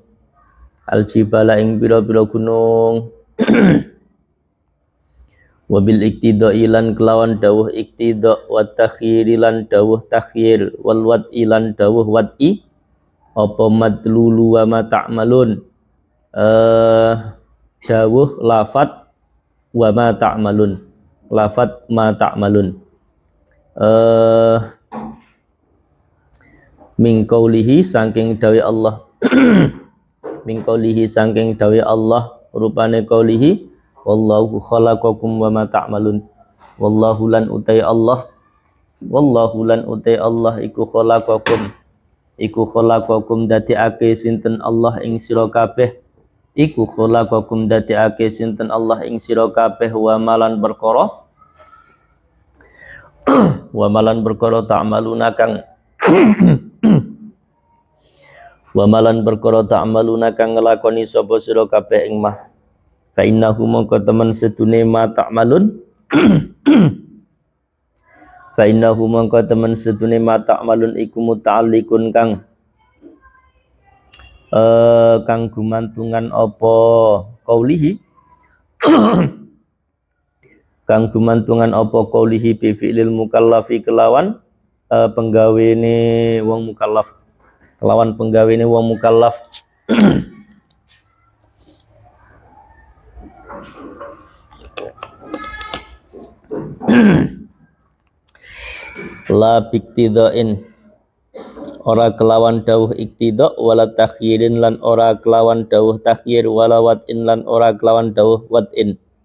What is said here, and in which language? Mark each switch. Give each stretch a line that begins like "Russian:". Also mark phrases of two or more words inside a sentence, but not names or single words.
Javanese: Aljibala ing pira-pira gunung.
Arabic: Wabil iktidai
Javanese: lan kelawan dawuh
Arabic: iktida wa takhiri
Javanese: lan dawuh takhir
Arabic: wal wad'i
Javanese: lan dawuh wad'i.
Arabic: Apa madlulu wa ma ta'malun.
Javanese: Dawuh lafat
Arabic: wa ma ta'malun. lafat ma ta'malun. Min qaulihi
Javanese: saking dawe Allah
Arabic: min qaulihi
Javanese: saking dawe Allah
Arabic: rupane qaulihi wallahu khalaqakum wa ma ta'malun.
Javanese: Wallahu lan utai Allah iku khalaqakum dadiake sinten Allah ing sira kabeh
Arabic: wa malan
Javanese: perkara ta'maluna kang
Arabic: wa malan
Javanese: perkara ta'maluna kang nglakoni sapa sira kabeh ing mah.
Arabic: Fa innahu
Javanese: mongko temen sedune
Arabic: ma ta'malun fa innahu
Javanese: mongko temen sedune
Arabic: ma ta'malun
Javanese: iku muta'alliqun kang gumantungan apa qaulihi kang gumantungan apa
Arabic: qaulihi bi fi'lil mukallafi
Javanese: kelawan penggawene wong mukallaf
Arabic: la biktidain
Javanese: ora kelawan dawuh iktida
Arabic: wala takhyirin
Javanese: lan ora kelawan dawuh takhyir
Arabic: wala wat'in
Javanese: lan ora kelawan dawuh wat'in.